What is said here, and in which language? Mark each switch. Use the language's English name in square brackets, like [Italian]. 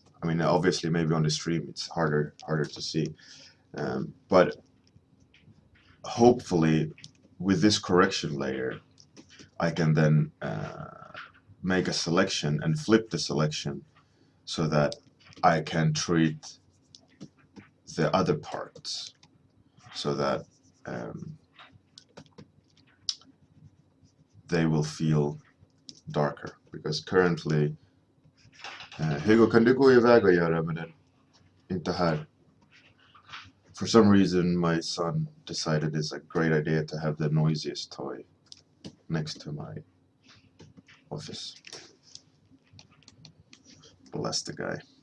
[English] I mean, obviously, maybe on the stream it's harder to see, but hopefully, with this correction layer, I can then make a selection and flip the selection so that I can treat the other parts so that they will feel darker. Because currently, [Swedish] Hugo, kan du gå iväg och göra med den? Inte här. [English] For some reason, my son decided it's a great idea to have the noisiest toy next to my office. Bless the guy.